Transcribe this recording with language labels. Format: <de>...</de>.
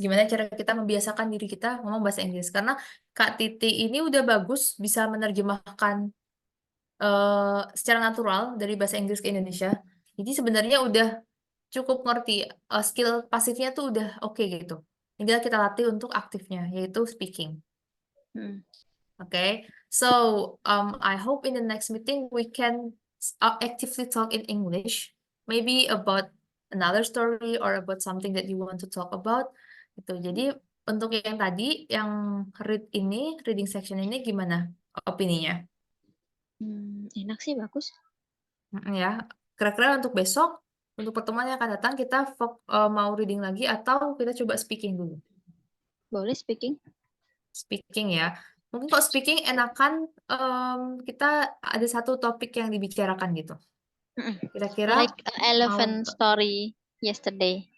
<id>Gimana cara kita membiasakan diri kita ngomong bahasa Inggris? Karena Kak Titi ini udah bagus bisa menerjemahkan secara natural dari bahasa Inggris ke Indonesia. Jadi sebenarnya udah cukup ngerti skill pasifnya tuh udah oke gitu. Tinggal kita latih untuk aktifnya, yaitu speaking. Hmm.</id> <en>Okay, so I hope in the next meeting we can actively talk in English, maybe about another story or about something that you want to talk about.</en> <id>Gitu. Jadi untuk yang tadi, yang reading section ini gimana opininya? Enak sih, bagus. Ya, kira-kira untuk besok, untuk pertemuan yang akan datang kita mau reading lagi atau kita coba speaking dulu? Boleh speaking. Speaking ya. Mungkin kalau speaking enakan kita ada satu topik yang dibicarakan gitu. Kira-kira</id> <en>Like</en> <id>mau</id> <en>elephant story yesterday.</en>